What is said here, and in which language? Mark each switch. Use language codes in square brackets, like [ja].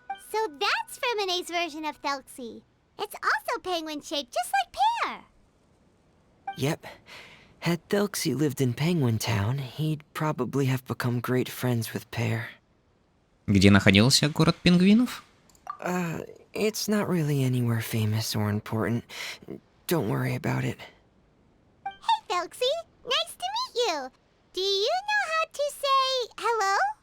[en] So that's Fremine's version of Thelxie. It's also penguin-shaped, just like Pear. Yep. Had Thelxie lived in Penguin Town, he'd probably have become great friends with Pear. [ru] Где находился город пингвинов? [en] It's not really anywhere famous or important. Don't worry about it. Hey, Thelxie. Nice to meet you. Do you know how to say hello?